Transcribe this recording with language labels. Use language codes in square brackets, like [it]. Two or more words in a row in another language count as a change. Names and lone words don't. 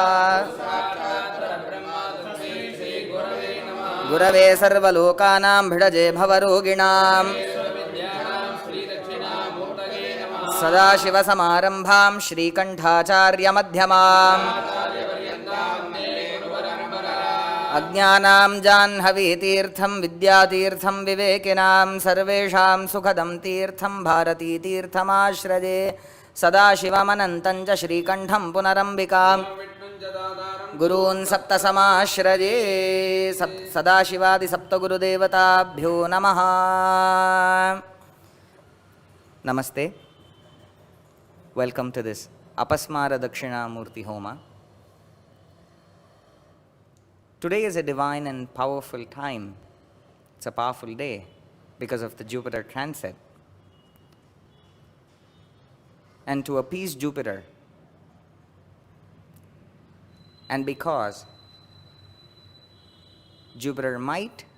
[sa] ಗುರವೇ ಸರ್ವಲೋಕಾನಾಂ ಭಿಡಜೇ ಭವರೋಗಿಣಾಂ ಸದಾಶಿವಸಮಾರಂಭಾಂ ಶ್ರೀಕಂಠಾಚಾರ್ಯಮಧ್ಯಮಾಂ ಅಜ್ಞಾನಾಂ ಜಾಹ್ನವೀತೀರ್ಥಂ ವಿದ್ಯಾತೀರ್ಥಂ ವಿವೇಕಿನಾಂ ಸರ್ವೇಷಾಂ ಸುಖದಂ ತೀರ್ಥಂ ಭಾರತೀತೀರ್ಥಮಾಶ್ರಯೇ. ಸದಾಶಿವಮನಂತಂ ಚ ಶ್ರೀಕಂಠಂ ಪುನರಂಬಿಕಾಂ ಗುರೂನ್ ಸಪ್ತಸಮಾಶ್ರಯೇ. ಸದಾಶಿವಾದಿ ಸಪ್ತಗುರುದೇವತಾಭ್ಯೋ ನಮಃ. ನಮಸ್ತೆ. [en] Welcome to this Apasmara Dakshinamurti Homa. Today is a divine and powerful time. It's a powerful day because of the Jupiter transit. And to appease Jupiter, and because Jupiter might